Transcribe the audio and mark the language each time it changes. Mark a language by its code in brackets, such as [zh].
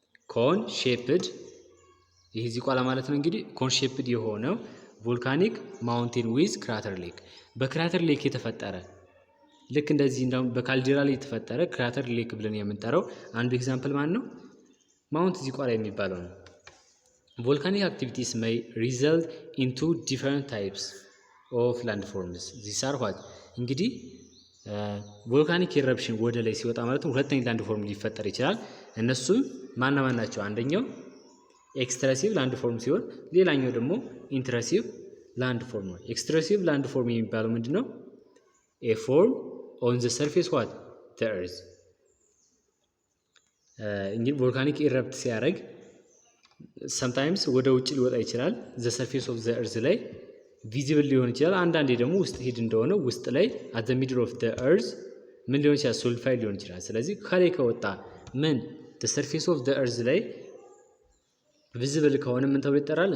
[am] ኮን ሼፕድ። ይህ ዚቋላ ማለት ነው እንግዲህ ኮን ሼፕድ የሆነው [en] ቮልካኒክ ማውንቴን ዊዝ ክራተር ሌክ፣ [am] በክራተር ሌክ የተፈጠረ ልክ እንደዚህ እንደውም በካልዲራ ላይ የተፈጠረ ክራተር ሌክ ብለን የምንጠራው አንዱ ኤግዛምፕል ማን ነው? ማውንት ዚቋላ የሚባለው ነው። [en] ቮልካኒክ አክቲቪቲስ may result into different types of landforms. these are what? [am] እንግዲህ ቮልካኒክ ኢረፕሽን ወደ ላይ ሲወጣ ማለት ነው ሁለት አይነት ላንድፎርም ሊፈጠር ይችላል። እነሱም ማን ናቸው? አንደኛው ኤክስትራሲቭ ላንድፎርም ሲሆን ሌላኛው ደግሞ ኢንትረሲቭ ላንድፎርም ነው። ኤክስትራሲቭ ላንድፎርም የሚባለው ምንድነው? [en] a form on the surface what? the earth. [am] እንግዲህ ቮልካኒክ ኢረፕት ሲያደርግ sometimes ወደ ውጭ ሊወጣ ይችላል [en] the surface of the earth [am] ላይ ቪዚብል ሊሆን ይችላል። አንዳንዴ ደግሞ ውስጥ ሄድ እንደሆነ ውስጥ ላይ [en] at the middle of the earth [am] ምን ሊሆን ይችላል? ሶሊዲፋይድ ሊሆን ይችላል። ስለዚህ ከላይ ከወጣ ምን [en] the surface of the earth [am] ላይ ቪዚብል ከሆነ ምን ተብሎ ይጠራል?